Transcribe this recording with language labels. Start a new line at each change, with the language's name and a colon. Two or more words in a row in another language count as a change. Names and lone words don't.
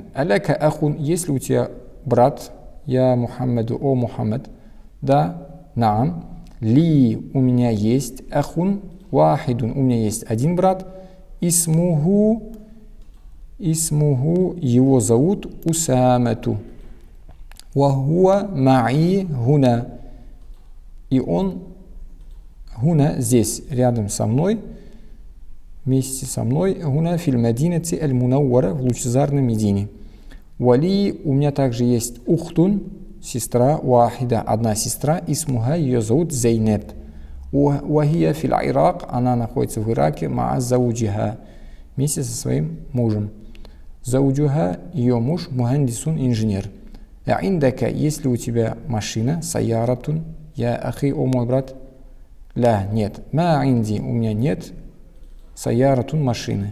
Arabic: ألك أخ,
Russian: есть ли у тебя брат?
Arabic: يا محمد,
Russian: о Мухаммад. Да, наам. Ли, у меня есть
Arabic: أخ واحد,
Russian: у меня есть один брат. Исмуху, его зовут Усамату.
Arabic: وهو معي هنا,
Russian: и он хуна здесь, рядом со мной, вместе со мной,
Arabic: هنا في المدينة المنورة,
Russian: в лучезарном Медине. Вали, у меня также есть ухтун, сестра, вахида, одна сестра, исмуха, ее зовут Зейнеб.
Arabic: وهي في العراق,
Russian: она находится в Ираке,
Arabic: مع زوجها,
Russian: вместе со своим мужем. Зауджуха, ее муж, мухандисун, инженер. Индака, если у тебя машина, саяратун,
Arabic: يا أخي,
Russian: о мой брат, ля, нет.
Arabic: ما عندي,
Russian: у меня нет, саяратун, машины.